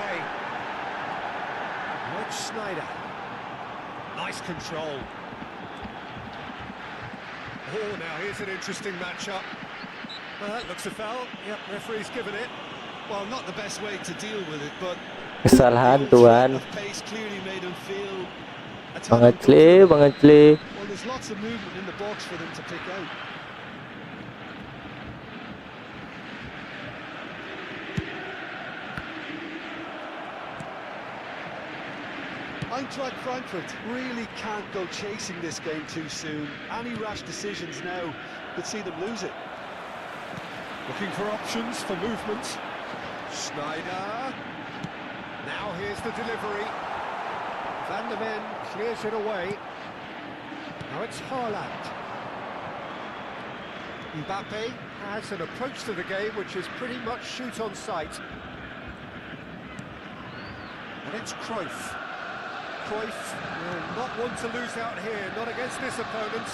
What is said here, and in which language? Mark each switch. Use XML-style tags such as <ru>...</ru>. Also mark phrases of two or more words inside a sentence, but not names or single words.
<en>play. Watch Schneider. Nice control. Oh, now here's an interesting matchup. That looks a foul. Yep, referee's given it. Well, not the best way to deal with it, but</en> <id>Kesalahan</id> <en>the old</en> <id>Tuhan.</id> <en>threat of pace clearly made him feel a tad</en> <id>Banget cle,</id> <en>uncomfortable.</en> <id>banget cle.</id> <en>Well, there's lots of movement in the box for them to pick out. Eintracht Frankfurt really can't go chasing this game too soon. Any rash decisions now could see them lose it. Looking for options for movement. Schneider. Now here's the delivery. Van der Ven clears it away. Now it's Haaland. Mbappe has an approach to the game which is pretty much shoot on sight. And it's Cruyff. Cruyff will not want to lose out here, not against this opponent.</en>